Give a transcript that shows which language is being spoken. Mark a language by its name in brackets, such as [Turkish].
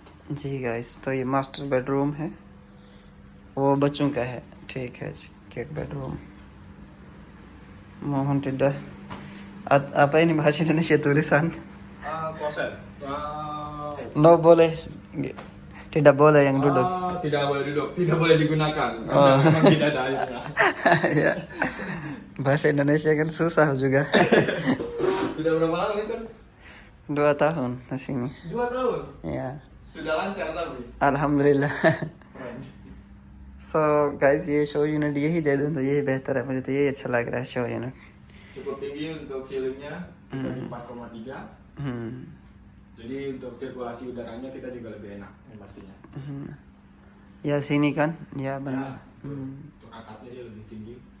[Urdu] جی guys, تو یہ master bed room ہے, وہ بچوں کا ہے. ٹھیک ہے جی, cake bed room. [Indonesian] Mohon tidak apa ini bahasa Indonesia tulisan? [English] Closet. [Indonesian] No boleh, tidak boleh yang duduk. Tidak boleh duduk, tidak boleh digunakan. Memang tidak ada airnya. Ya. Bahasa Indonesia kan susah juga. Sudah berapa lama Mister? 2 tahun di sini. 2 tahun. Ya. Sudah lancar tapi. [Urdu] الحمدللہ. So guys یہ شو unit یہی دے دیں تو یہی بہتر ہے, مجھے تو یہی اچھا لگ رہا ہے شو unit. [Indonesian] Cukup tinggi untuk ceilingnya, 4,3. Jadi untuk sirkulasi udaranya kita juga lebih enak yang pastinya. Ya sini kan, ya benar. Untuk atapnya dia lebih tinggi.